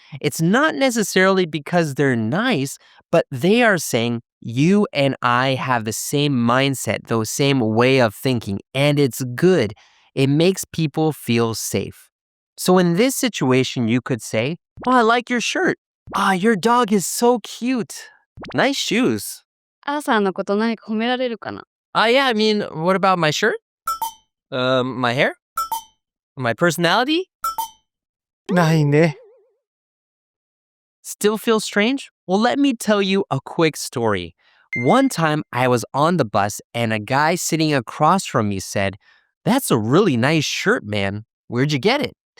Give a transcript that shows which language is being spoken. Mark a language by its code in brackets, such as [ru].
[en] It's not necessarily because they're nice, but they are saying, "You and I have the same mindset, the same way of thinking, and it's good." It makes people feel safe. So in this situation, you could say, "Oh, I like your shirt. Ah, your dog is so cute. Nice shoes." [ja] のこと何か褒められるかな？ [en] Yeah, I mean, what about my shirt? My hair? My personality? [ja] ないね. [en] Still feel strange? Well, let me tell you a quick story. One time I was on the bus and a guy sitting across from me said, "That's a really nice shirt, man. Where'd you get it?"